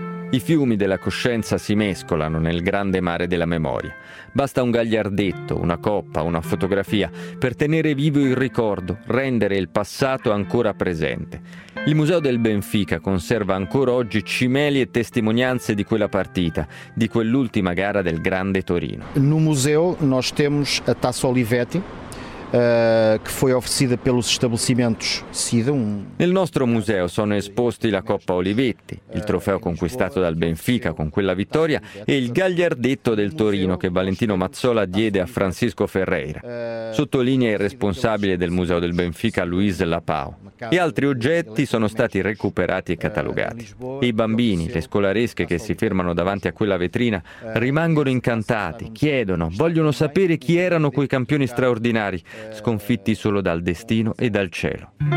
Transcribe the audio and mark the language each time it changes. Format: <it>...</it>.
<it>I fiumi della coscienza si mescolano nel grande mare della memoria. Basta un gagliardetto, una coppa, una fotografia per tenere vivo il ricordo, rendere il passato ancora presente. Il Museo del Benfica conserva ancora oggi cimeli e testimonianze di quella partita, di quell'ultima gara del grande Torino.</it> <pt>No museo nós temos a Taça Olivetti, che foi oferecida pelos estabelecimentos SIDA.</pt> <it>Nel nostro museo sono esposti la Coppa Olivetti, il trofeo conquistato dal Benfica con quella vittoria, e il gagliardetto del Torino che Valentino Mazzola diede a Francisco Ferreira, sottolinea il responsabile del Museo del Benfica, Luis Lapao. E altri oggetti sono stati recuperati e catalogati. E i bambini, le scolaresche che si fermano davanti a quella vetrina, rimangono incantati, chiedono, vogliono sapere chi erano quei campioni straordinari, sconfitti solo dal destino e dal cielo.</it>